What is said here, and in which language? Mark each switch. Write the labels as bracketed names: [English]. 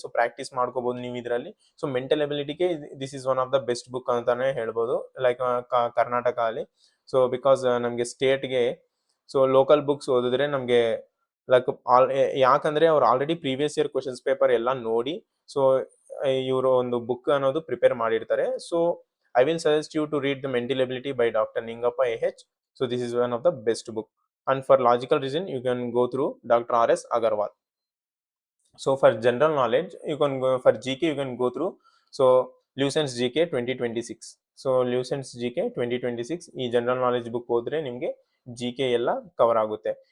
[Kannada] So practice ಮಾಡ್ಕೋಬಹುದು ನೀವು ಇದರಲ್ಲಿ. So mental ಎಬಿಲಿಟಿಗೆ [English] this is one of the best book [Kannada] ಅಂತಾನೆ ಹೇಳ್ಬೋದು, ಲೈಕ್ ಕರ್ನಾಟಕ ಅಲ್ಲಿ. ಸೊ ಬಿಕಾಸ್ ನಮಗೆ ಸ್ಟೇಟ್ಗೆ ಸೊ ಲೋಕಲ್ ಬುಕ್ಸ್ ಓದಿದ್ರೆ ನಮಗೆ ಲೈಕ್ ಯಾಕಂದ್ರೆ ಅವ್ರು already previous year questions paper ಎಲ್ಲ ನೋಡಿ ಸೊ ಇವರು ಒಂದು ಬುಕ್ ಅನ್ನೋದು ಪ್ರಿಪೇರ್ ಮಾಡಿರ್ತಾರೆ. [English] So I will suggest you to read the mental ability by Dr. Ningappa AH. So this is one of the best book. And for logical reason, you can go through Dr. RS Agarwal. So for general knowledge, you can go for GK. You can go through so Lucent's GK 2026. [Kannada] So Lucent's GK 2026 ಈ general knowledge book ಓದಿದ್ರೆ ನಿಮಗೆ GK ಎಲ್ಲ cover ಆಗುತ್ತೆ.